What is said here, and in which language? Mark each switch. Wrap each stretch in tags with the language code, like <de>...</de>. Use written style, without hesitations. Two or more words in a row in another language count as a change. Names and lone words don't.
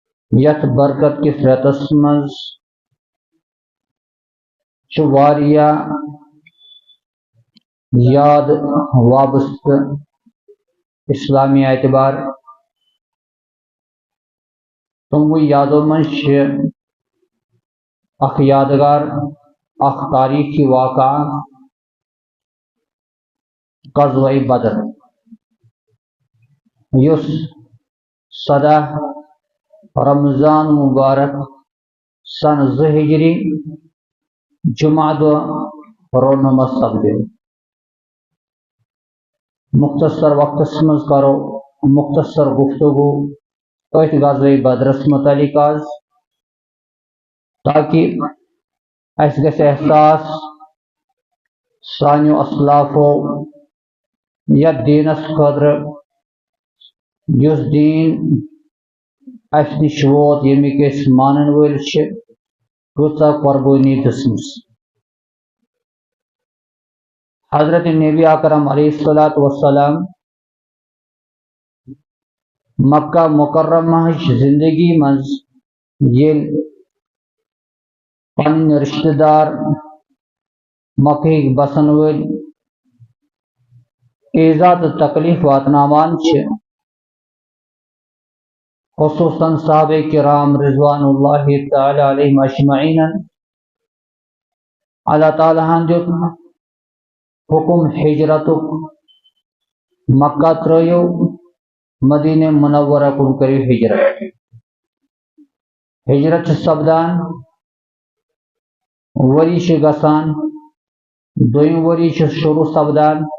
<ks>یت برکت کس رتس مز چواریا یاد وابستہ اسلامی اعتبار تمو یادو من اخ یادگار اخ تاریخی واقعہ غزوہ بدر یس 10 رمضان مبارک سن 2 ہجری جمعہ دہ رونما سپدیو مختصر وقتس مز کرو مختصر گفتگو ات غزوہ بدرس متعلق آز تاکہ اس گژھِ احساس سانیو اسلافو یتھ دینس خاطر یس دین اس نش ووت یمیک أسۍ مانن وٲلۍ چھِ کۭژاہ قربٲنی دِژمٕژ حضرت نبی اکرم</ks> <ar>علیہ الصلاۃ والسلام</ar> <ks>مکہ مکرمہ زندگی منز ییٚلہِ پنٕنۍ رشتہٕ دار مکہٕکۍ بسن وٲلۍ ایزا تہٕ تکلیف واتناوان چھِ خصوصاً صحابہ کرام</ks> <ar>رضوان اللہ تعالی علیہم اجمعین</ar> <ks>اللہ تعالیٰ ہن دیت حکم ہجرتک مکہ ترٲیو مدینہ منورہ کن کریو ہجرت چھِ سپدان ؤری چھِ گژھان دوٚیِم ؤری چھِ شروع سپدان</ks>